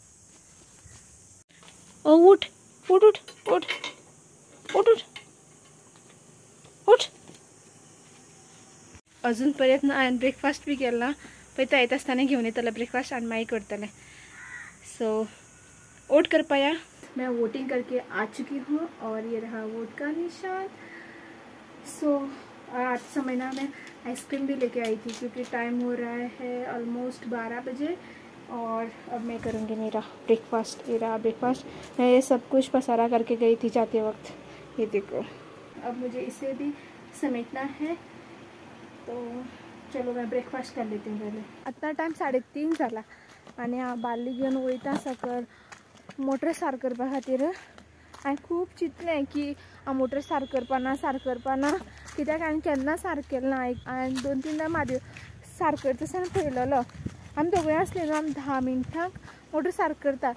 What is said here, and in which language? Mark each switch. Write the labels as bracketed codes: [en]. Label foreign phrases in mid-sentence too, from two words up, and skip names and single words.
[kok] ओ उठ उठ उठ उठ उठ उठ उठ। अजून पर्यंत ना हांवें ब्रेकफास्ट बी केला पळय तो येता आसतना घेवन येतलें ब्रेकफास्ट आनी मागीर करतलें। सो वोट करपा या। [hi] मैं वोटिंग करके आ चुकी हूँ और ये रहा वोट का निशान। सो आज समय ना मैं आइसक्रीम भी लेके आई थी क्योंकि टाइम हो रहा है ऑलमोस्ट 12 बजे और अब मैं करूँगी मेरा ब्रेकफास्ट। ये रहा ब्रेकफास्ट। मैं ये सब कुछ पसारा करके गई थी जाते वक्त, ये देखो। अब मुझे इसे भी समेटना है तो चलो मैं ब्रेकफास्ट कर लेती हूँ पहले। [kok] आता टाइम 3:30 जाला आनी हांव बाल्ली घेवन वयता सकयल मोटर सारक करपा खातीर। हांवें खूब चिंतलें की हांव मोटर सारक करपा ना कित्याक हांवें केन्ना सारक केलें ना। हांवें 2-3दां म्हादेव सारक करता आसतना पळयलेलो। आमी दोगूय आसले न्हू, आमी 10 मिनटांक मोटर सारक करता।